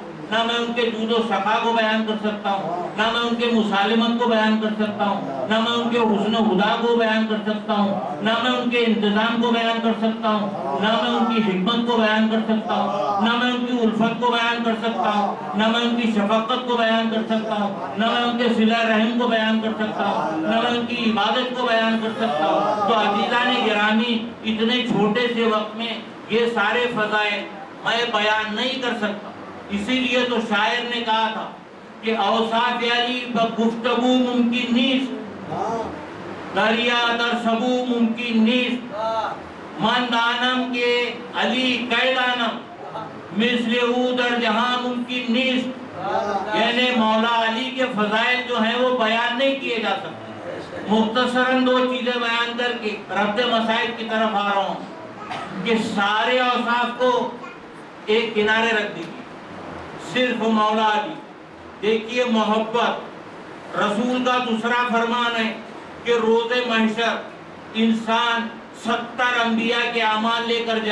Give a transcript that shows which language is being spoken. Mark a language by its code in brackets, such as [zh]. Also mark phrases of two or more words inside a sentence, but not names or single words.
[ur] نہ میں ان کے جود و صفا کو بیان کر سکتا ہوں، نہ میں ان کے مسالمت کو بیان کر سکتا ہوں، نہ میں ان کے حسن و ہدا کو بیان کر سکتا ہوں، نہ میں ان کے انتظام کو بیان کر سکتا ہوں، نہ میں ان کی حکمت کو بیان کر سکتا ہوں، نہ میں ان کی الفت کو بیان کر سکتا ہوں، نہ میں ان کی شفقت کو بیان کر سکتا ہوں، نہ میں ان کے صلہ رحم کو بیان کر سکتا ہوں، نہ میں ان کی عبادت کو بیان کر سکتا ہوں۔ تو عزیزان گرامی، اتنے چھوٹے سے وقت میں یہ سارے فضائل میں بیان نہیں کر سکتا، اسی لیے تو شاعر نے کہا تھا کہ [fa] اوصاف علی بگفتگو ممکن نیست، دریا در سبو ممکن نیست، من دانم کے علی کی دانم، مثل او در جہاں ممکن نیست۔ [ur] یعنی مولا علی کے فضائل جو ہیں وہ بیان نہیں کیے جا سکتے۔ مختصراً دو چیزیں بیان کر کے ربط مسائل کی طرف آ رہا ہوں کہ سارے اوصاف کو ایک کنارے رکھ دیجیے، صرف مولا علی۔ دیکھیے محبت، رسول کا دوسرا فرمان ہے کہ روز محشر انسان 70 انبیاء کے اعمال لے کر